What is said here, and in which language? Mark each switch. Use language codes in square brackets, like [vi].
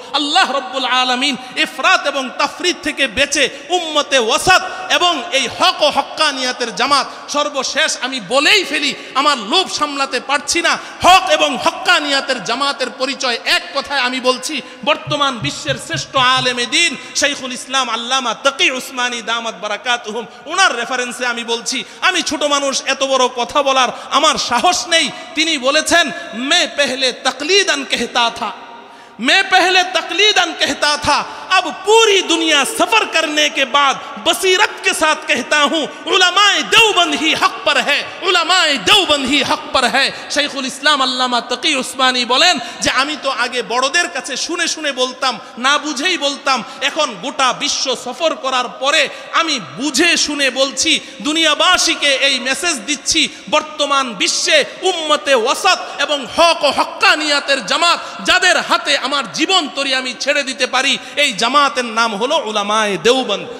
[bn] আল্লাহ রব্বুল আলামিন ইফরাত এবং তাফরিদ থেকে বেঁচে উম্মতে ওয়াসাত এবং এই হক ও হক্কানিয়াতের জামাত, সর্বশেষ আমি বলেই ফেলি, আমার লোভ সামলাতে পারছি না, হক এবং হক্কানিয়াতের জামাতের পরিচয় এক কথায় আমি বলছি, বর্তমান বিশ্বের শ্রেষ্ঠ আলেমে দ্বীন শাইখুল ইসলাম আল্লামা তাকি উসমানী দামাত বারাকাতুহুম, ওনার রেফারেন্সে আমি বলছি। আমি ছোট মানুষ, এত বড় কথা বলার আমার সাহস নেই। তিনি বলেছেন, [hi] मैं पहले तकलीदन कहता था, मैं पहले तकलीदन कहता था, अब पूरी दुनिया सफर करने के बाद बसीरत के साथ कहता हूँ, उलमाए देवबंद ही हक पर है, उलमाए देवबंद ही हक पर है। [bn] শাইখুল ইসলাম আল্লামা তাকি উসমানী বলেন যে আমি তো আগে বড়দের কাছে শুনে শুনে বলতাম, না বুঝেই বলতাম, এখন গোটা বিশ্ব সফর করার পরে আমি বুঝে শুনে বলছি, দুনিয়াবাসীকে এই মেসেজ দিচ্ছি, বর্তমান বিশ্বে উম্মতে ওয়াসাত এবং হক ও হক্কানিয়াতের জামাত, যাদের হাতে আমার জীবন তরি আমি ছেড়ে দিতে পারি, এই জামাতের নাম হলো উলামায়ে দেওবন্দ।